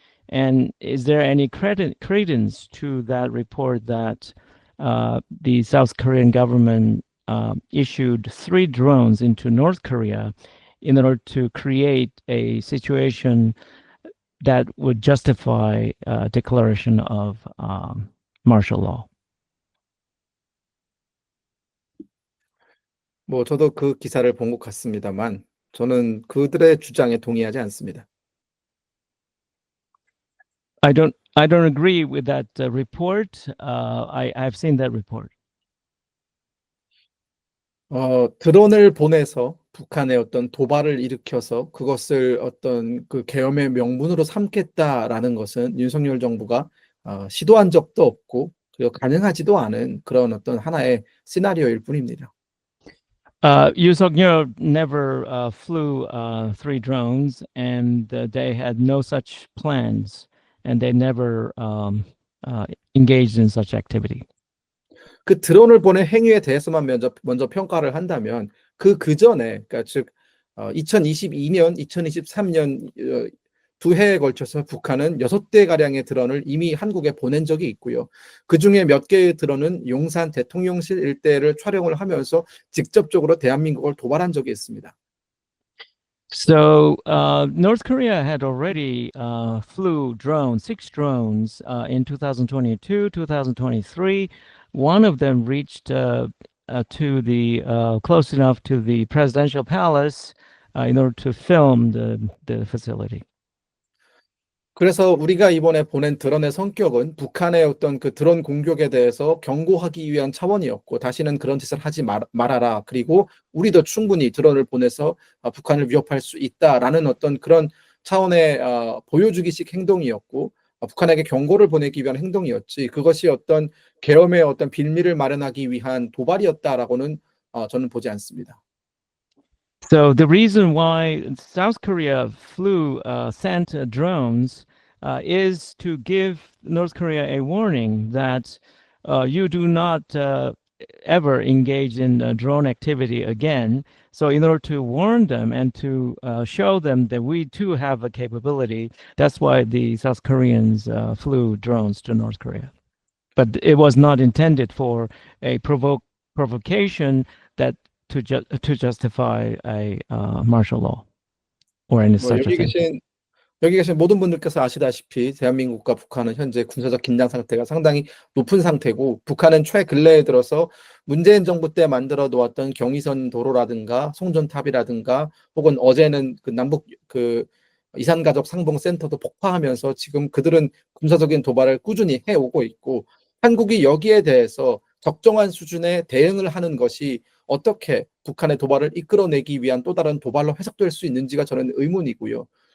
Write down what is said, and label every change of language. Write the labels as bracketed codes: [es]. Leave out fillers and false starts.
[en] And is there any credence to that report that the South Korean government issued 3 drones into North Korea in order to create a situation that would justify declaration of martial law? [ko] 뭐 저도 그 기사를 본 것 같습니다만 저는 그들의 주장에 동의하지 않습니다. [en] I don't agree with that report. I've seen that report. [ko] 드론을 보내서 북한의 어떤 도발을 일으켜서 그것을 어떤 그 계엄의 명분으로 삼겠다라는 것은 윤석열 정부가 시도한 적도 없고 그리고 가능하지도 않은 그런 어떤 하나의 시나리오일 뿐입니다. [en] Yoon Suk-yeol never flew 3 drones, and they had no such plans, and they never engaged in such activity. [ko] 그 드론을 보낸 행위에 대해서만 먼저 평가를 한다면 그 전에 그러니까 즉 2022년, 2023년 2해에 걸쳐서 북한은 6대 가량의 드론을 이미 한국에 보낸 적이 있고요. 그 중에 몇 개의 드론은 용산 대통령실 일대를 촬영을 하면서 직접적으로 대한민국을 도발한 적이 있습니다. [en] So North Korea had already flew 6 drones in 2022, 2023. One of them reached to the close enough to the presidential palace in order to film the facility. [ko] 그래서 우리가 이번에 보낸 드론의 성격은 북한의 어떤 그 드론 공격에 대해서 경고하기 위한 차원이었고 다시는 그런 짓을 하지 말아라. 그리고 우리도 충분히 드론을 보내서 북한을 위협할 수 있다라는 어떤 그런 차원의 보여주기식 행동이었고 북한에게 경고를 보내기 위한 행동이었지 그것이 어떤 계엄의 어떤 빌미를 마련하기 위한 도발이었다라고는 저는 보지 않습니다. [en] So the reason why South Korea sent drones is to give North Korea a warning that you do not ever engage in drone activity again. So in order to warn them and to show them that we too have a capability, that's why the South Koreans flew drones to North Korea. But it was not intended for a provocation that to justify a martial law or any 뭐 such a thing. [ko] 여기 계신 모든 분들께서 아시다시피 대한민국과 북한은 현재 군사적 긴장 상태가 상당히 높은 상태고 북한은 최근래에 들어서 문재인 정부 때 만들어 놓았던 경의선 도로라든가 송전탑이라든가 혹은 어제는 그 남북 그 이산가족 상봉센터도 폭파하면서 지금 그들은 군사적인 도발을 꾸준히 해오고 있고 한국이 여기에 대해서 적정한 수준의 대응을 하는 것이 어떻게 북한의 도발을 이끌어내기 위한 또 다른 도발로 해석될 수 있는지가 저는 의문이고요.